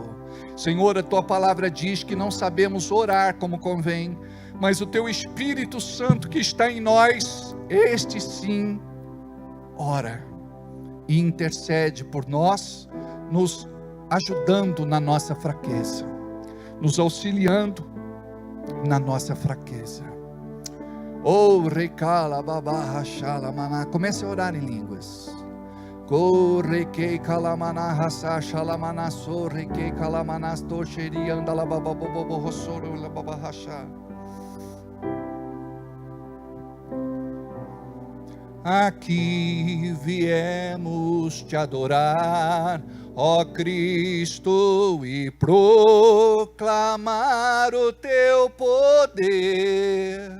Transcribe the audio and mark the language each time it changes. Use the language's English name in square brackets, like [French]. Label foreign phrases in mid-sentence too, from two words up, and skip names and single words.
[Portuguese] Senhor, a tua palavra diz que não sabemos orar como convém, mas o teu Espírito Santo que está em nós, este sim, ora e intercede por nós, nos ajudando na nossa fraqueza, nos auxiliando na nossa fraqueza. Oh, recala, babarra, chala, maná. Comece a orar em línguas. Corre que calamana rasa shalamana sorre que calamanas tosheri anda la baba bobo hosoro la baba hasha. Aqui viemos te adorar, ó Cristo, e proclamar o teu poder.